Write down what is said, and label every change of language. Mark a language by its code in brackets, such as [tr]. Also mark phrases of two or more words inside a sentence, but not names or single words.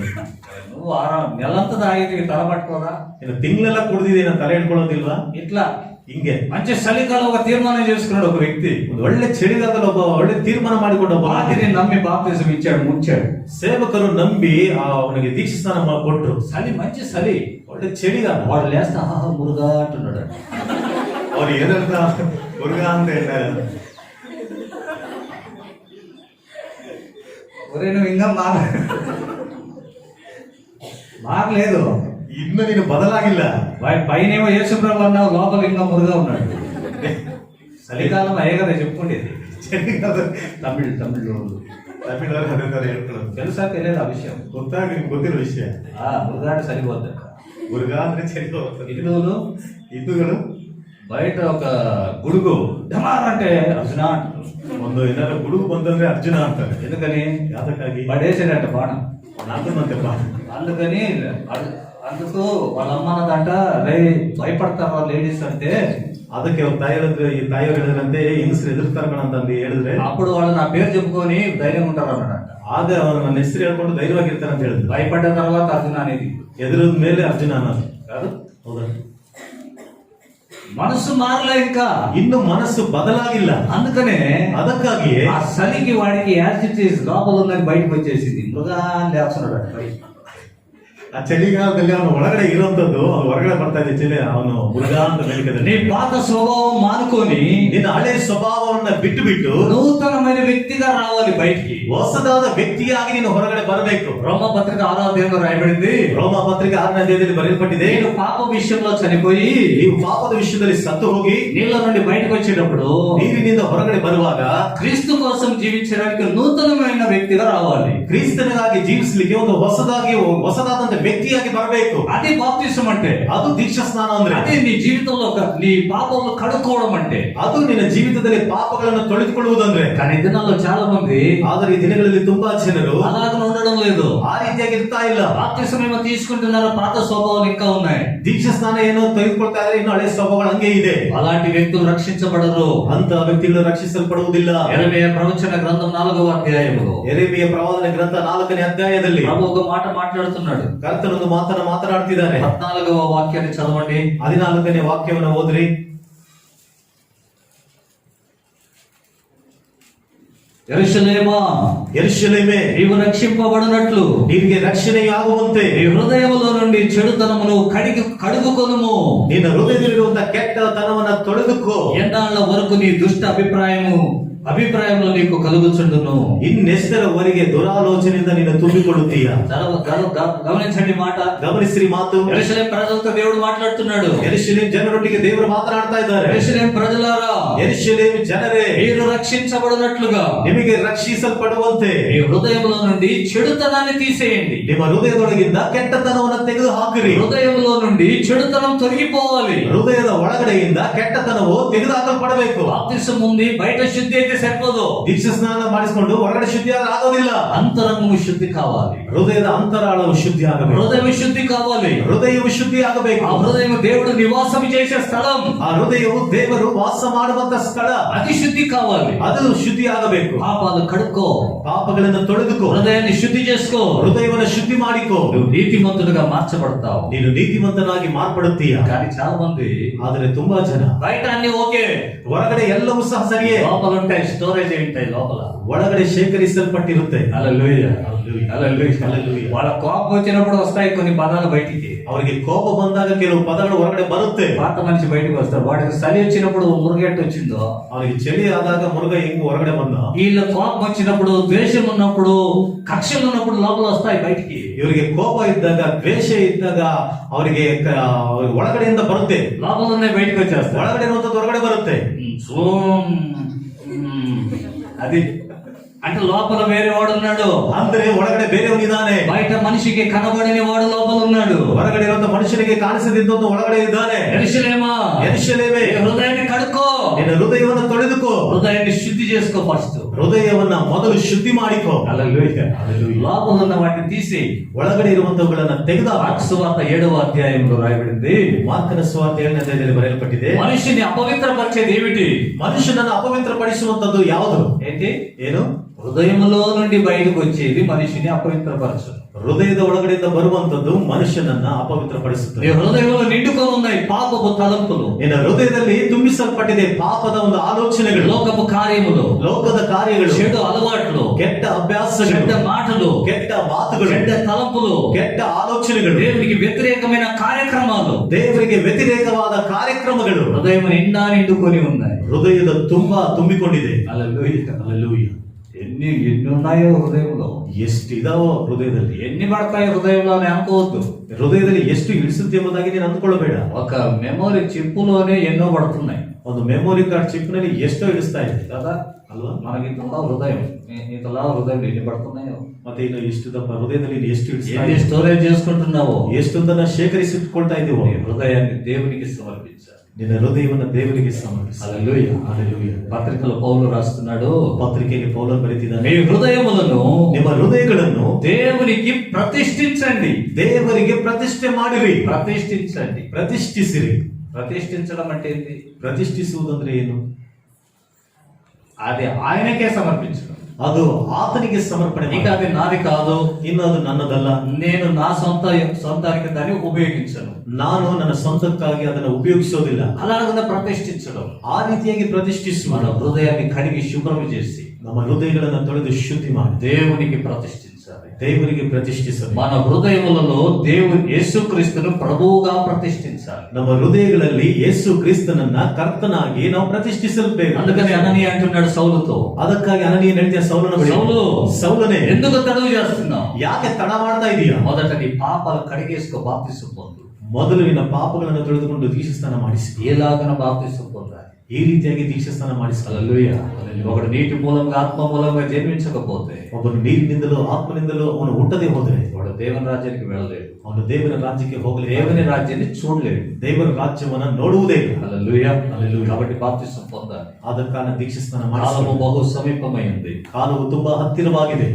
[te] నువ్వు నెలంతా తాగితే తల పట్టుకోదా? [kn] ಇನ್ನು ತಿಂಗಳೆಲ್ಲ ಕುಡಿದಿದೀಯ, ನಾನು ತಲೆ ಹಿಡ್ಕೊಳ್ಳೋದಿಲ್ವಾ? [te] ఇట్లా [kn] ಹಿಂಗೆ [te] మంచి చలికాలం ఒక తీర్మానం చేసుకున్నాడు ఒక వ్యక్తి. [kn] ಒಂದು ಒಳ್ಳೆ ಚಳಿಗಾಲದಲ್ಲಿ ಒಬ್ಬ ಒಳ್ಳೆ ತೀರ್ಮಾನ ಮಾಡಿಕೊಂಡ ಒಬ್ಬ [te] వాటిని నమ్మి బాప్తిసం ఇచ్చాడు, ముంచాడు. [kn] ಸೇವಕರು ನಂಬಿ ಅವನಿಗೆ ದೀಕ್ಷಾಸ್ನಾನ ಕೊಟ್ಟರು. [te] చలి, మంచి చలి, [kn] ಒಳ್ಳೆ ಚಳಿಗಾಲ. [te] వాడు లేస్తా మురుగా అంటున్నాడు. [kn] ಅವ್ರು ಏನಂತ ಮುರುಘ ಅಂತ ಹೇಳ್ತಾರೆ. [te] ఒరే నువ్వు ఇంకా మారలేదు, [kn] ಇನ್ನು ನೀನು ಬದಲಾಗಿಲ್ಲ. [te] పైనేమో యేసుప్రభు అన్నావు, లోపల ఇంకా మురుగా ఉన్నాడు. చలికాలం అయ్యే కదా చెప్పుకుండేది. [kn] ಚಳಿಗಾಲ [te] తమిళ్ [kn] ತಮಿಳವರು ಅದೇ ತರ ಹೇಳ್ಕೊಳ್ಳೋದು. [te] తెలుసా తెలియదు ఆ విషయం? [kn] ಗೊತ್ತಾಗಿ ನಿಮ್ಗೆ ಗೊತ್ತಿರೋ ವಿಷಯ. [te] మురుగాడు చలిపోద్దంట. [kn] ಮುರುಘ ಅಂದ್ರೆ ಚಳಿ ಹೋಗ್ತದೆ. [te] హిందువులు [kn] ಹಿಂದೂಗಳು [te] బయట ఒక గుడుగు ఢమార్ అంటే అర్జున అంటారు. [kn] ಒಂದು ಏನಾದ್ರು ಗುಡುಗು ಬಂದಂದ್ರೆ ಅರ್ಜುನ ಅಂತಾರೆ. [te] ఎందుకని? [kn] ಯಾತಕ್ಕಾಗಿ? [te] పడేసాడంట బాణం. [kn] ನಾಲ್ಕಂತೆಪ್ಪ. [te] అందుకని అందుకు వాళ్ళ అమ్మన్నదంట, రే భయపడతారు లేడీస్ అంటే. [kn] ಅದಕ್ಕೆ ಅವ್ರ ತಾಯಿಯವರು ಹೇಳಿದ್ರಂತೆ, ಹೆಂಗಸರು ಎದುರ್ತಾರೆ ಕಣ ಅಂತ ಹೇಳಿದ್ರೆ, [te] అప్పుడు వాళ్ళు నా పేరు చెప్పుకొని ధైర్యంగా ఉంటారు అన్నాడంట. [kn] ಆಗ ಅವರು ನನ್ನ ಹೆಸರು ಹೇಳ್ಕೊಂಡು ಧೈರ್ಯವಾಗಿರ್ತಾರೆ ಅಂತ ಹೇಳಿದ್ರು. [te] భయపడ్డ తర్వాత అర్జున అనేది [kn] ಎದುರದ ಮೇಲೆ ಅರ್ಜುನ ಅನ್ನೋದು [te] కాదు. [kn] ಹೌದಾ? [te] మనసు మారలే, ఇంకా [kn] ಇನ್ನು ಮನಸ್ಸು ಬದಲಾಗಿಲ್ಲ. [te] అందుకనే [kn] ಅದಕ್ಕಾಗಿ [te] ఆ చలికి వాడికి యాసిటీస్ లోపల ఉన్నది బయటకు వచ్చేసింది. మృగా లేస్తున్నాడు బయట. [kn] ಆ ಚಳಿಗಾಲದಲ್ಲಿ ಅವನು ಒಳಗಡೆ ಇರುವಂತದ್ದು ಅವನು ಹೊರಗಡೆ ಬರ್ತಾ ಇದೆ. ಚಳಿ ಅವನು ಮುರುಘ ಅಂತ [te] నీ [kn] ಹೇಳಿದ್ರೆ, [te] పాత స్వభావం మానుకొని [kn] ನಿನ್ನ ಹಳೆ ಸ್ವಭಾವವನ್ನ ಬಿಟ್ಟು ಬಿಟ್ಟು [te] నూతనమైన వ్యక్తిగా రావాలి బయటికి. [kn] ಹೊಸದಾದ ವ್ಯಕ್ತಿಯಾಗಿ ನೀನು ಹೊರಗಡೆ ಬರಬೇಕು. [te] రోమపత్రిక 6వ అధ్యాయంలో రాయబడింది, [kn] ರೋಮ ಪತ್ರಿಕೆ 6ನೇ ಅಧ್ಯಾಯದಲ್ಲಿ ಬರೆಯಲ್ಪಟ್ಟಿದೆ, [te] నేను పాప విషయంలో చనిపోయి [kn] ನೀವು ಪಾಪದ ವಿಷಯದಲ್ಲಿ ಸತ್ತು ಹೋಗಿ [te] నీళ్ళ నుండి బయటకు వచ్చేటప్పుడు [kn] ನೀರಿನಿಂದ ಹೊರಗಡೆ ಬರುವಾಗ [te] క్రీస్తు కోసం జీవించడానికి నూతనమైన వ్యక్తిగా రావాలి. [kn] ಕ್ರಿಸ್ತನಿಗಾಗಿ ಜೀವಿಸಲಿಕ್ಕೆ ಒಂದು ಹೊಸದಾದಂತ ವ್ಯಕ್ತಿಯಾಗಿ ಬರಬೇಕು. [te] అది బాప్తిసం అంటే. [kn] ಅದು ದೀಕ್ಷಾ ಸ್ನಾನ ಅಂದ್ರೆ. [te] అదే నీ జీవితంలో నీ పాపంలో కడుక్కోవడం అంటే. [kn] ಅದು ನಿನ್ನ ಜೀವಿತದಲ್ಲಿ ಪಾಪಗಳನ್ನು ತೊಳೆದುಕೊಳ್ಳುವುದಂದ್ರೆ. [te] కానీ ఈ దినాల్లో చాలా మంది [kn] ಆದರೆ ಈ ದಿನಗಳಲ್ಲಿ ತುಂಬಾ ಜನರು [te] అలాగ ఉండడం లేదు. [kn] ಆ ರೀತಿಯಾಗಿ ಇರ್ತಾ ಇಲ್ಲ. [te] బాప్తిసం ఏమో తీసుకుంటున్నారు, పాత స్వభావాలు ఇంకా ఉన్నాయి. [kn] ದೀಕ್ಷಾ ಸ್ನಾನ ಏನೋ ತೆಗೆದುಕೊಳ್ತಾ ಇದ್ರೆ ಇನ್ನು ಹಳೆ ಸ್ವಭಾವಗಳು ಹಂಗೆ ಇದೆ. [te] అలాంటి వ్యక్తులు రక్షించబడరు. [kn] ಅಂತ ವ್ಯಕ್ತಿಗಳು ರಕ್ಷಿಸಲ್ಪಡುವುದಿಲ್ಲ. [te] యెరెమీయ ప్రవచన గ్రంథం 4వ అధ్యాయములో [kn] ಯೆರೆಮೀಯ ಪ್ರವಾದನ ಗ್ರಂಥ 4ನೇ ಅಧ್ಯಾಯದಲ್ಲಿ [te] ప్రభు ఒక మాట మాట్లాడుతున్నాడు. [kn] ಕರ್ತನೊಂದು ಮಾತನ್ನು ಮಾತನಾಡ್ತಿದ್ದಾನೆ. [te] 14వ వాక్యాన్ని చదవండి. [kn] 14ನೇ ವಾಕ್ಯವನ್ನು ಓದ್ರಿ. [te] యెరూషలేమే, నీవు రక్షింపబడినట్లు [kn] ನಿನಗೆ ರಕ್ಷಣೆಯಾಗುವಂತೆ [te] నీ హృదయములో నుండి చెడుతనమును కడుగుకొనుము. [kn] ನಿನ್ನ ಹೃದಯದಲ್ಲಿರುವಂತ ಕೆಟ್ಟತನವನ್ನ ತೊಳೆದುಕೋ. [te] ఎన్నాళ్ళ వరకు నీ దుష్ట అభిప్రాయము అభిప్రాయంలో నీకు కలుగుచుండును. [kn] ಇನ್ನೆಷ್ಟರವರೆಗೆ ದುರಾಲೋಚನೆಯಿಂದ ನೀನು ತುಂಬಿಕೊಳ್ಳುತ್ತೀಯ? [te] గమనించండి మాట. [kn] ಗಮನಿಸಿರಿ ಮಾತು. [te] యెరూషలేం ప్రజలతో దేవుడు మాట్లాడుతున్నాడు. [kn] ಯೆರೂಸಲೇಮ್ ಜನರೊಟ್ಟಿಗೆ ದೇವರು ಮಾತನಾಡ್ತಾ ಇದ್ದಾರೆ. [te] యెరూషలేం ప్రజలారా, [kn] ಯೆರೂಸಲೇಮ್ ಜನರೇ, [te] మీరు రక్షించబడినట్లుగా [kn] ನಿಮಗೆ ರಕ್ಷಿಸಲ್ಪಡುವಂತೆ [te] మీ హృదయంలో నుండి చెడుతనాన్ని తీసేయండి. [kn] ನಿಮ್ಮ ಹೃದಯದೊಳಗಿಂದ ಕೆಟ್ಟತನವನ್ನು ತೆಗೆದು ಹಾಕಿರಿ. [te] హృదయంలో నుండి చెడుతనం తొలగిపోవాలి. [kn] ಹೃದಯದ ಒಳಗಡೆಯಿಂದ ಕೆಟ್ಟತನವು ತೆಗೆದುಹಾಕಲ್ಪಡಬೇಕು. [te] బాప్తిసం ఉంది, బయట శుద్ధి అయితే సరిపోదు. [kn] ದೀಕ್ಷಾ ಸ್ನಾನ ಮಾಡಿಸಿಕೊಂಡು ಹೊರಗಡೆ ಶುದ್ಧಿ ಆಗೋದಿಲ್ಲ. [te] అంతరంగము శుద్ధి కావాలి. [kn] ಹೃದಯದ ಅಂತರಾಳವು ಶುದ್ಧಿ ಆಗಬೇಕು. [te] హృదయం శుద్ధి కావాలి. [kn] ಹೃದಯವು ಶುದ್ಧಿ ಆಗಬೇಕು. [te] ఆ హృదయం దేవుడు నివాసం చేసే స్థలం. [kn] ಆ ಹೃದಯವು ದೇವರು ವಾಸ ಮಾಡುವಂತ ಸ್ಥಳ. [te] అది శుద్ధి కావాలి. [kn] ಅದು ಶುದ್ಧಿ ಆಗಬೇಕು. [te] పాపాలు కడుక్కో, [kn] ಪಾಪಗಳನ್ನು ತೊಳೆದುಕೋ, [te] హృదయాన్ని శుద్ధి చేసుకో. [kn] ಹೃದಯವನ್ನು ಶುದ್ಧಿ ಮಾಡಿಕೋ. [te] నువ్వు నీతిమంతుడుగా మార్చబడతావు. [kn] ನೀನು ನೀತಿವಂತನಾಗಿ ಮಾರ್ಪಡುತ್ತೀಯ. [te] కానీ చాలా మంది [kn] ಆದರೆ ತುಂಬಾ ಜನ [te] బయట అన్ని ఓకే, [kn] ಹೊರಗಡೆ ಎಲ್ಲವೂ ಸಹ ಸರಿಯೇ, [te] లోపల ఉంటాయి, స్టోరేజ్ ఉంటాయి లోపల. [kn] ಒಳಗಡೆ ಶೇಖರಿಸಲ್ಪಟ್ಟಿರುತ್ತೆ. [te] హల్లెలూయా, హల్లెలూయా, హల్లెలూయా. హల్లెలూయా. వాళ్ళ కోపం వచ్చినప్పుడు వస్తాయి కొన్ని పదాలు బయటికి. [kn] ಅವರಿಗೆ ಕೋಪ ಬಂದಾಗ ಕೆಲವು ಪದಗಳು ಹೊರಗಡೆ ಬರುತ್ತೆ. [te] పాత మనిషి బయటకు వస్తారు. వాడికి చలి వచ్చినప్పుడు మురుగెట్టు వచ్చిందో, [kn] ಅವನಿಗೆ ಚಳಿ ಆದಾಗ ಮುರುಗ ಹೆಂಗ್ ಹೊರಗಡೆ ಬಂದ, [te] వీళ్ళ కోపం వచ్చినప్పుడు, ద్వేషం ఉన్నప్పుడు, కక్షలు ఉన్నప్పుడు లోపల వస్తాయి బయటికి. [kn] ಇವರಿಗೆ ಕೋಪ ಇದ್ದಾಗ, ದ್ವೇಷ ಇದ್ದಾಗ ಅವರಿಗೆ ಒಳಗಡೆಯಿಂದ ಬರುತ್ತೆ. [te] లోపల ఉన్నాయి బయటకు వచ్చేస్తాయి. [kn] ಒಳಗಡೆ ಇರುವಂತದ್ದು ಹೊರಗಡೆ ಬರುತ್ತೆ. [te] అది అంటే లోపల వేరే వాడు ఉన్నాడు. [kn] ಅಂದ್ರೆ ಒಳಗಡೆ ಬೇರೆಯವನಿದ್ದಾನೆ. [te] బయట మనిషికి కనబడని వాడు లోపల ఉన్నాడు. [kn] ಹೊರಗಡೆ ಇರುವಂತ ಮನುಷ್ಯನಿಗೆ ಕಾಣಿಸದಿದ್ದಂತ ಒಳಗಡೆ ಇದ್ದಾನೆ. [te] యెరూషలేమా, [kn] ಯೆರೂಸಲೇಮೇ, [te] నీ హృదయాన్ని కడుక్కో, [kn] ನಿನ್ನ ಹೃದಯವನ್ನು ತೊಳೆದುಕೋ. [te] హృదయాన్ని శుద్ధి చేసుకో ఫస్ట్. [kn] ಹೃದಯವನ್ನ ಮೊದಲು ಶುದ್ಧಿ ಮಾಡಿಕೋ. [te] హల్లెలూయా. హల్లెలూయా. లోపల ఉన్న వాటిని తీసి [kn] ಒಳಗಡೆ ಇರುವಂತವುಗಳನ್ನ ತೆಗೆದ. [te] మార్కు సువార్త 7వ అధ్యాయంలో రాయబడింది. [kn] ಮಾರ್ಕನ ಸುವಾರ್ತೆ 7ನೇ ಅಧ್ಯಾಯದಲ್ಲಿ ಬರೆಯಲ್ಪಟ್ಟಿದೆ. [te] మనిషిని అపవిత్రపరిచేది ఏమిటి? [kn] ಮನುಷ್ಯನನ್ನು ಅಪವಿತ್ರಪಡಿಸುವಂತದ್ದು ಯಾವುದು? [te] ఏంటి? [kn] ಏನು? [te] హృదయంలో నుండి బయటకు వచ్చేది మనిషిని అపవిత్రపరచదు. [kn] ಹೃದಯದ ಒಳಗಡೆಯಿಂದ ಬರುವಂತದ್ದು ಮನುಷ್ಯನನ್ನ ಅಪವಿತ್ರಪಡಿಸುತ್ತದೆ. [te] నీ హృదయంలో నిండుకొని ఉన్నాయి పాపపు తలంపులు, [kn] ನಿನ್ನ ಹೃದಯದಲ್ಲಿ ತುಂಬಿಸಲ್ಪಟ್ಟಿದೆ ಪಾಪದ ಒಂದು ಆಲೋಚನೆಗಳು, [te] లోకపు కార్యములు, [kn] ಲೋಕದ ಕಾರ್ಯಗಳು, [te] చెడు అలవాట్లు, [kn] ಕೆಟ್ಟ ಅಭ್ಯಾಸಗಳು, [te] చెడ్డ మాటలు, [kn] ಕೆಟ್ಟ ಮಾತುಗಳು, [te] చెడ్డ తలంపులు, [kn] ಕೆಟ್ಟ ಆಲೋಚನೆಗಳು, [te] దేవునికి వ్యతిరేకమైన కార్యక్రమాలు [kn] ದೇವರಿಗೆ ವ್ಯತಿರೇಕವಾದ ಕಾರ್ಯಕ್ರಮಗಳು [te] హృదయం నిండా నిండుకొని ఉన్నాయి. [kn] ಹೃದಯದ ತುಂಬಾ ತುಂಬಿಕೊಂಡಿದೆ. [te] హల్లెలూయా. [kn] ಹల్లెಲೂಯಾ. [te] ఎన్ని ఉన్నాయో హృదయంలో, [kn] ಎಷ್ಟಿದಾವೋ ಹೃದಯದಲ್ಲಿ, [te] ఎన్ని పడతాయి హృదయంలో అని అనుకోవద్దు. [kn] ಹೃದಯದಲ್ಲಿ ಎಷ್ಟು ಇಳಿಸುತ್ತೆ ಎಂಬುದಾಗಿ ನೀನು ಅಂದ್ಕೊಳ್ಳಬೇಡ. [te] ఒక మెమొరీ చిప్పులోనే ఎన్నో పడుతున్నాయి [kn] ಒಂದು [en] memory card chip [kn] ನಲ್ಲಿ ಎಷ್ಟೋ ಇಳಿಸ್ತಾ ಇದೆ [te] కదా [kn] ಅಲ್ವಾ? [te] మనకి ఇంతలా హృదయం, ఇంతలా హృదయం ఎన్ని పడుతున్నాయో, [kn] ಮತ್ತೆ ಇನ್ನು ಎಷ್ಟು ದಪ್ಪ ಹೃದಯದಲ್ಲಿ ನೀನು ಎಷ್ಟು ಇಳಿಸ್ತಾ [te] ఎన్ని [kn] ಇದೆ, [te] స్టోరేజ్ చేసుకుంటున్నావో. [kn] ಎಷ್ಟೊಂದನ್ನ ಶೇಖರಿಸಿಟ್ಕೊಳ್ತಾ ಇದ್ದೀವೋ. [te] నీ హృదయాన్ని దేవునికి సమర్పించాలి. [kn] ನಿನ್ನ ಹೃದಯವನ್ನು ದೇವರಿಗೆ ಸಮರ್ಪಿಸು. [te] హల్లెలూయా. [kn] ಹల్లೆಲೂಯಾ. [te] పత్రికలో పౌలు రాస్తున్నాడు, [kn] ಪತ್ರಿಕೆಯಲ್ಲಿ ಪೌಲನು ಬರೆದಿದ್ದಾನೆ, [te] మీ హృదయములను [kn] ನಿಮ್ಮ ಹೃದಯಗಳನ್ನು [te] దేవునికి ప్రతిష్ఠించండి. [kn] ದೇವರಿಗೆ ಪ್ರತಿಷ್ಠೆ ಮಾಡಿರಿ. [te] ప్రతిష్ఠించండి. [kn] ಪ್ರತಿಷ್ಠಿಸಿರಿ. [te] ప్రతిష్ఠించడం అంటే ఏంటి? [kn] ಪ್ರತಿಷ್ಠಿಸುವುದಂದ್ರೆ ಏನು? [te] అది ఆయనకే సమర్పించడం. [kn] ಅದು ಆತನಿಗೆ ಸಮರ್ಪಣೆ [te] ఇక [kn] ಮಾಡಿ. [te] అది నాది కాదు, [kn] ಇನ್ನು ಅದು ನನ್ನದಲ್ಲ, [te] నేను నా సొంతానికి దాన్ని ఉపయోగించను. [kn] ನಾನು ನನ್ನ ಸ್ವಂತಕ್ಕಾಗಿ ಅದನ್ನು ಉಪಯೋಗಿಸೋದಿಲ್ಲ. [te] అలాగ ప్రతిష్ఠించడం, [kn] ಆ ರೀತಿಯಾಗಿ ಪ್ರತಿಷ್ಠಿಸುವ, [te] మన హృదయాన్ని కడిగి శుభ్రం చేసి [kn] ನಮ್ಮ ಹೃದಯಗಳನ್ನು ತೊಳೆದು ಶುದ್ಧಿ ಮಾಡಿ [te] దేవునికి ప్రతిష్ఠించాలి. [kn] ದೇವರಿಗೆ ಪ್ರತಿಷ್ಠಿಸಬೇಕು. [te] మన హృదయములలో దేవుని యేసుక్రీస్తును ప్రభువుగా ప్రతిష్ఠించాలి. [kn] ನಮ್ಮ ಹೃದಯಗಳಲ್ಲಿ ಯೇಸು ಕ್ರಿಸ್ತನನ್ನ ಕರ್ತನಾಗಿ ನಾವು ಪ್ರತಿಷ್ಠಿಸಬೇಕು. [te] అందుకని అననీయ అంటున్నాడు సౌలుతో, [kn] ಅದಕ್ಕಾಗಿ ಅನನೀಯ ಹೇಳ್ತೀಯ ಸೌಲನ ಬಳಿ, [te] సౌలు, [kn] ಸೌಲನೇ [te] ఎందుకు తడువు చేస్తున్నావు? [kn] ಯಾಕೆ ತಡ ಮಾಡ್ತಾ ಇದೀಯಾ? [te] మొదట నీ పాపాలు కడిగేసుకో, బాప్తిసం పొందు. [kn] ಮೊದಲು ನಿನ್ನ ಪಾಪಗಳನ್ನು ತೊಳೆದುಕೊಂಡು ದೀಕ್ಷಾಸ್ನಾನ ಮಾಡಿಸಿ. [te] ఎలాగన బాప్తిసం పొందాలి? [kn] ಈ ರೀತಿಯಾಗಿ ದೀಕ್ಷಾಸ್ನಾನ ಮಾಡಿಸಿ. [te] హల్లెలూయా. ఒకడు నీటి మూలంగా ఆత్మ మూలంగా జన్మించకపోతే, [kn] ಒಬ್ಬನು ನೀರಿನಿಂದಲೂ ಆತ್ಮನಿಂದಲೂ ಅವನು ಹುಟ್ಟದೆ ಹೋದರೆ [te] వాడు దేవుని రాజ్యానికి వెళ్ళలేడు, [kn] ಅವನು ದೇವರ ರಾಜ್ಯಕ್ಕೆ ಹೋಗಲಿ, [te] దేవుని రాజ్యాన్ని చూడలేడు. [kn] ದೇವರ ರಾಜ್ಯವನ್ನ ನೋಡುವುದೇ ಇಲ್ಲ. [te] హల్లెలూయా. హల్లెలూయా. కాబట్టి బాప్తిసం పొందాలి. [kn] ಆದ ಕಾರಣ ದೀಕ್ಷಾಸ್ನಾನ [te] కాలము [kn] ಮಾಡಿಸಿ. [te] బహు సమీపమైంది. [kn] ಕಾಲವು ತುಂಬಾ ಹತ್ತಿರವಾಗಿದೆ.